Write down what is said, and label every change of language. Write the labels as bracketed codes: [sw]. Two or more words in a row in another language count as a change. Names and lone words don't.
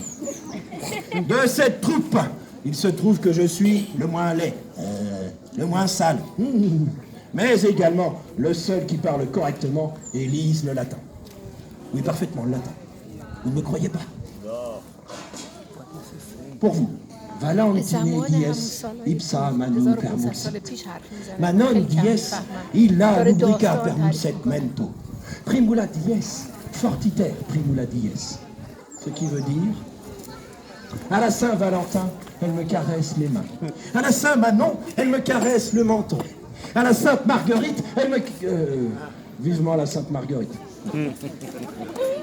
[fr] De cette troupe, il se trouve que je suis le moins laid, le moins sale, mais également le seul qui parle correctement et lise le latin. Oui, parfaitement, le latin. Vous ne me croyez pas? Pour vous, [la] valentine dies ipsa manu permus. Manon dies illa lubrica permus et mento. Primula dies fortiter primula dies. [fr] Ce qui veut dire, à la Saint-Valentin, elle me caresse les mains. À la Saint-Manon, elle me caresse le menton. À la Sainte-Marguerite, elle me... vivement la Sainte-Marguerite.